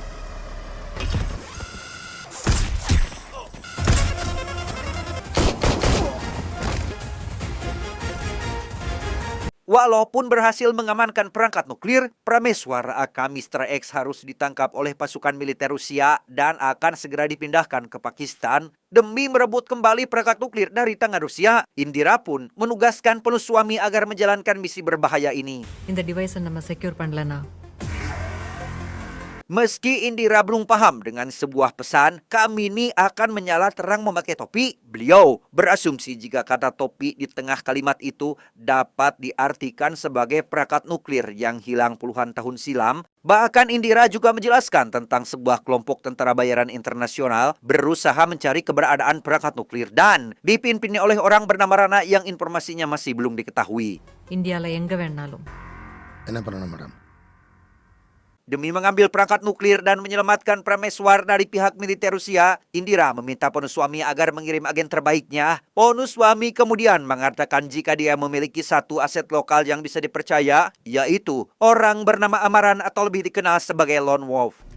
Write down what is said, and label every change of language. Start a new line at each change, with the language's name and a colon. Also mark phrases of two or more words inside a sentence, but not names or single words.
Indonesian: Walaupun berhasil mengamankan perangkat nuklir, Prameswar aka Mr. X harus ditangkap oleh pasukan militer Rusia dan akan segera dipindahkan ke Pakistan demi merebut kembali perangkat nuklir dari tangan Rusia. Indira pun menugaskan Ponuswami agar menjalankan misi berbahaya ini.
Tamil: இந்த டிவைஸை நம்ம செக்யூர் பண்ணலனா
Indonesian: Meski Indira belum paham dengan sebuah pesan, Kamini akan menyala terang memakai topi. Beliau berasumsi jika kata topi di tengah kalimat itu dapat diartikan sebagai perangkat nuklir yang hilang puluhan tahun silam. Bahkan Indira juga menjelaskan tentang sebuah kelompok tentara bayaran internasional berusaha mencari keberadaan perangkat nuklir dan dipimpin oleh orang bernama Rana yang informasinya masih belum diketahui.
Tamil: இந்தியால எங்க வேணாலும் என்ன பண்ணணும் மேடம்?
Indonesian: Demi mengambil perangkat nuklir dan menyelamatkan Prameswar dari pihak militer Rusia, Indira meminta Ponuswami agar mengirim agen terbaiknya. Ponuswami kemudian mengatakan jika dia memiliki satu aset lokal yang bisa dipercaya, yaitu orang bernama Amaran atau lebih dikenal sebagai Lone Wolf.